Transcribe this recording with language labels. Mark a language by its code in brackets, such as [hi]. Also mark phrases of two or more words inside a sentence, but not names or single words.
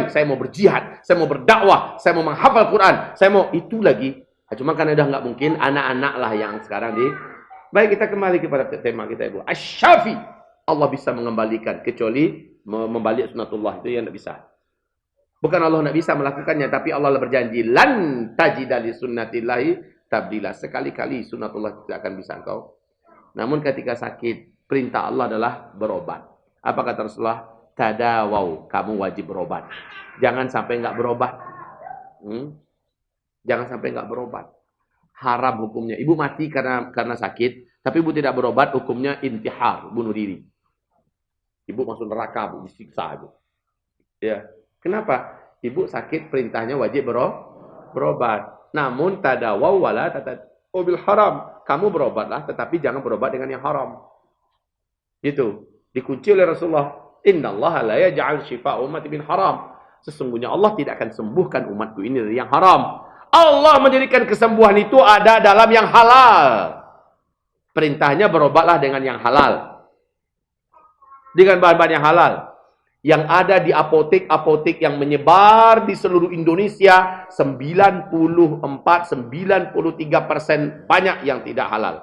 [id] Saya mau berjihad, saya mau berdakwah, saya mau menghafal Quran, saya mau itu lagi. Cuma kan udah nggak mungkin anak-anak lah yang sekarang di. Baik, kita kembali kepada tema kita Ibu. Asy-Syafi. Allah bisa mengembalikan kecuali membalik sunatullah itu yang tidak bisa. Bukan Allah tidak bisa melakukannya, tapi Allah berjanji [ar] لن تجد لسنة الله تبديلا. [id] Sekali-kali sunatullah tidak akan bisa engkau. Namun ketika sakit, perintah Allah adalah berobat. Apa kata Rasulullah? Tadawau, kamu wajib berobat. Jangan sampai enggak berobat. Jangan sampai enggak berobat. Haram hukumnya. Ibu mati karena sakit, tapi ibu tidak berobat, hukumnya intihar, bunuh diri. Ibu masuk neraka, Bu, disiksa ibu. Ya. Kenapa? Ibu sakit, perintahnya wajib berobat. Namun [ar] تداووا ولا بالحرام. [id] Kamu berobatlah, tetapi jangan berobat dengan yang haram. Itu dikunci oleh Rasulullah. [ar] إن الله لا يجعل شفاء أمتي بالحرام. [id] Sesungguhnya Allah tidak akan sembuhkan umatku ini dari yang haram. Allah menjadikan kesembuhan itu ada dalam yang halal. Perintahnya berobatlah dengan yang halal. Dengan bahan-bahan yang halal. Yang ada di apotek-apotek yang menyebar di seluruh Indonesia, 94-93% banyak yang tidak halal.